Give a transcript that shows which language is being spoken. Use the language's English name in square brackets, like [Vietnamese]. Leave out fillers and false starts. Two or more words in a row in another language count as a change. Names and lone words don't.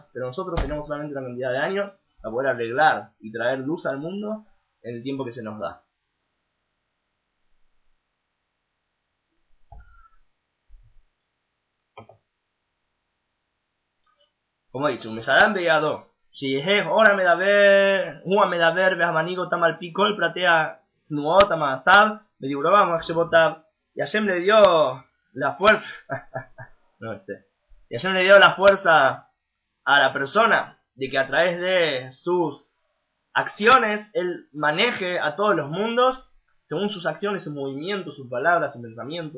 [Spanish] Pero nosotros tenemos solamente una cantidad de años para poder arreglar y traer luz al mundo en el tiempo que se nos da. como dice, [Hebrew] ומסלם בידו, שיהא אור המדבר והמנהיג אותם על פי כל פרטי תנועות המעשיו ודיבוריו ומחשבותיו. [Spanish] Y Hashem le dio la fuerza, y Hashem le dio la fuerza a la persona de que a través de sus acciones él maneje a todos los mundos según sus acciones, sus movimientos, sus palabras, sus pensamientos.